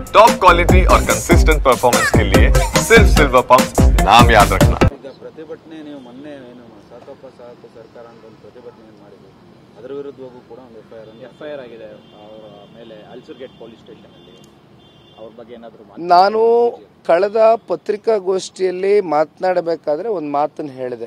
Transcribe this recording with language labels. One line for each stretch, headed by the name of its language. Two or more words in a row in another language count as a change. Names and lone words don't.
English: top quality
Hindi: और
English: consistent performance
Hindi: के लिए सिर्फ सिल्वर पंप नाम याद रखना।
Kannada: ಪ್ರತಿಭಟನೆ ನೀವು ಮೊನ್ನೆ ಏನು ಸಾಕಪ್ಪ ಸಾಕು ಸರ್ಕಾರ ಅಂತ ಒಂದು ಪ್ರತಿಭಟನೆ ಮಾಡಿದ್ರು, ಅದರ ವಿರುದ್ಧವಾಗೂ ಕೂಡ ಒಂದು ಎಫ್ಐಆರ್ ಆಗಿದೆ ಅವರ ಮೇಲೆ ಅಲ್ಸೂರ್ಗೇಟ್
English: police station
Kannada: ಅಲ್ಲಿ. ಅವ್ರ ಬಗ್ಗೆ ಏನಾದರೂ ನಾನು ಕಳೆದ ಪತ್ರಿಕಾಗೋಷ್ಠಿಯಲ್ಲಿ ಮಾತನಾಡಬೇಕಾದ್ರೆ ಒಂದು ಮಾತನ್ನು ಹೇಳಿದೆ.